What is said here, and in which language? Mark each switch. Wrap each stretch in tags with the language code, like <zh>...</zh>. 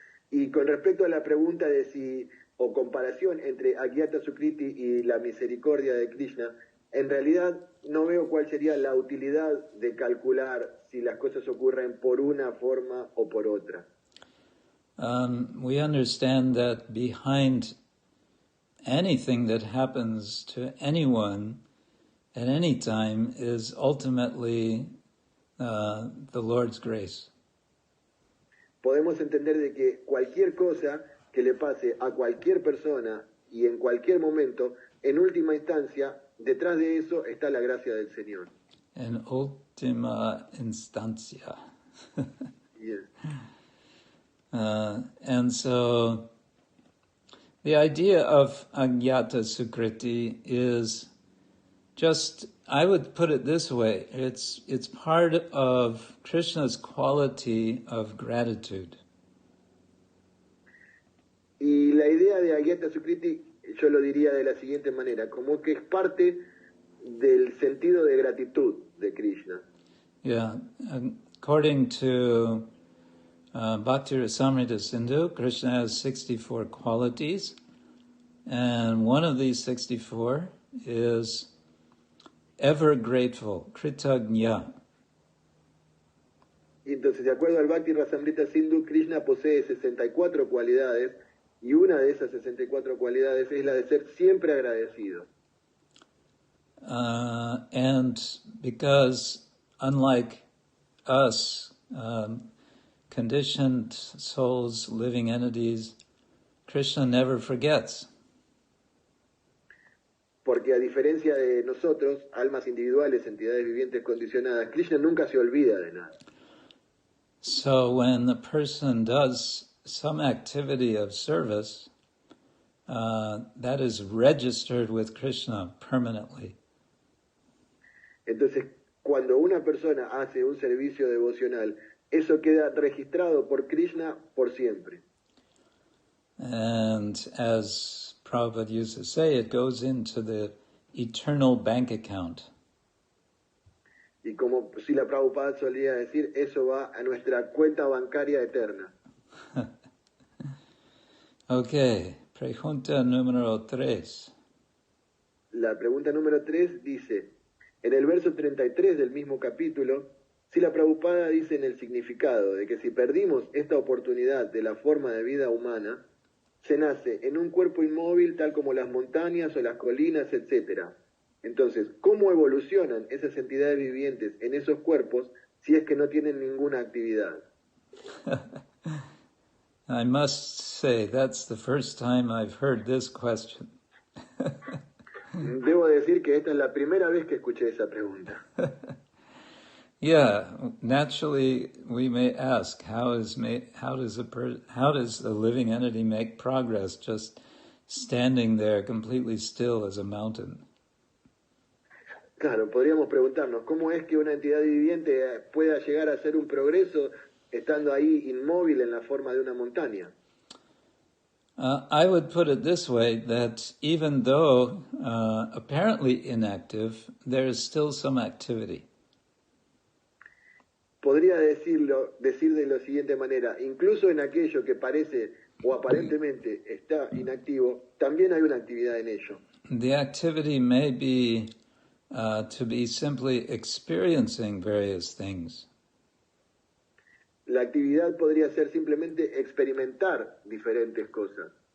<es>Y con respecto a la pregunta de si, o comparación entre agyata sukriti y la misericordia de Krishna, en realidad no veo cuál sería la utilidad de calcular si las cosas ocurren por una forma o por otra.</es> <en>we understand that behind anything that happens to anyone at any time is ultimately the Lord's grace.</en> <es>Podemos entender de que cualquier cosa que le pase a cualquier persona y en cualquier momento, en última instancia, detrás de eso está la gracia del Señor. En última instancia.</es> <en>Yes. And so the idea of Agyata Sukriti is just, I would put it this way, it's part of Krishna's quality of gratitude.</en> <es>Y la idea de Agyata Sukriti, yo lo diría de la siguiente manera, como que es parte del sentido de gratitud de Krishna.</es> <en>Yeah, according to Bhakti Rasamrita Sindhu, Krishna has 64 qualities, and one of these 64 is ever grateful, Kritagnya.</en> <es>Y entonces, de acuerdo al Bhakti Rasamrita Sindhu, Krishna posee 64 cualidades, y una de esas 64 cualidades es la de ser siempre agradecido.</es> <en>And because, unlike us, conditioned souls, living entities, Krishna never forgets.</en> <es>Porque a diferencia de nosotros, almas individuales, entidades vivientes condicionadas, Krishna nunca se olvida de nada.</es> <en>So when the person does some activity of service, that is registered with Krishna permanently.</en> <es>Entonces, cuando una persona hace un servicio devocional, eso queda registrado por Krishna por siempre.</es> <en>And as Prabhupada used to say, it goes into the eternal bank account.</en> <es>Y como Srila Prabhupada solía decir, eso va a nuestra cuenta bancaria eterna. Okay, pregunta número 3. La pregunta número 3 dice, en el verso 33 del mismo capítulo, Srila Prabhupada dice en el significado de que si perdimos esta oportunidad de la forma de vida humana, se nace en un cuerpo inmóvil tal como las montañas o las colinas, etc. Entonces, ¿cómo evolucionan esas entidades vivientes en esos cuerpos si es que no tienen ninguna actividad?</es> <en>I must say, that's the first time I've heard this question.</en> <es>Debo decir que esta es la primera vez que escuché esa pregunta.</es> <en>Yeah, naturally we may ask, how does a living entity make progress just standing there completely still as a mountain?</en> <es>Claro, podríamos preguntarnos, ¿cómo es que una entidad viviente pueda llegar a hacer un progreso estando ahí inmóvil en la forma de una montaña?</es> <en>I would put it this way, that even though apparently inactive, there is still some activity.</en> <es>Podría decir de la siguiente manera, incluso en aquello que parece o aparentemente está inactivo, también hay una actividad en ello.</es> <en>The activity may be to be simply experiencing various things.</en> <es>La actividad podría ser simplemente experimentar diferentes cosas.</es>